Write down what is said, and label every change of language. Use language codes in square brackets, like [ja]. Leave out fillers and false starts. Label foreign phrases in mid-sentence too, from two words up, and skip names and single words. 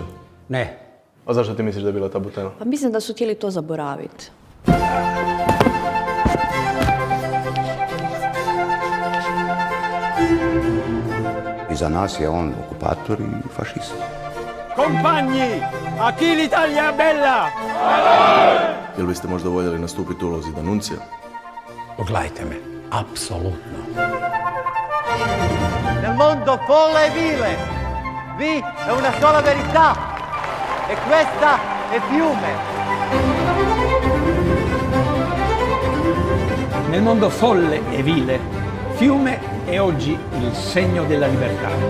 [hr] Ne. A zašto ti misliš da je bila tabu tema? Pa mislim da su htjeli to zaboraviti. I za nas je on okupator i fašist. [it] Compagni, a chi l'Italia bella? [hr] Jel biste možda voljeli nastupiti u ulozi Danuncija? Pogledajte me, apsolutno. [it] Nel mondo folle e vile, vi è una sola verità, e questa è Fiume. Nel mondo folle e vile, Fiume è oggi il segno della libertà.